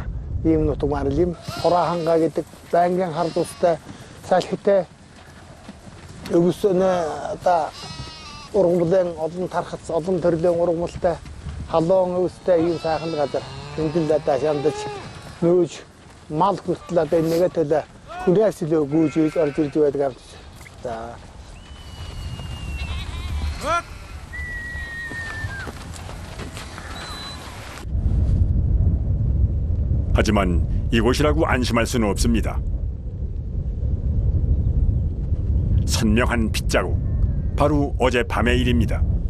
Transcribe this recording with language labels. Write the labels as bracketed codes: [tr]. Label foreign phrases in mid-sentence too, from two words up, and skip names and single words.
[mn] Ийм нутаг маань л юм хороо хангаа гэдэг байнгын хар тустай салхитай өвсөнө одоо ургамлын олон тархац олон төрлийн ургамлтай халуун өвстэй ийм сайхан газар энд л одоо шандаж нөөж мал хүртэл одоо нэгэ төлөө хүнээс л гүйж ийж орж ирж байдаг юм. За [ko] 하지만 이곳이라고 안심할 수는 없습니다. 선명한 핏자국, 바로 어젯밤의 일입니다.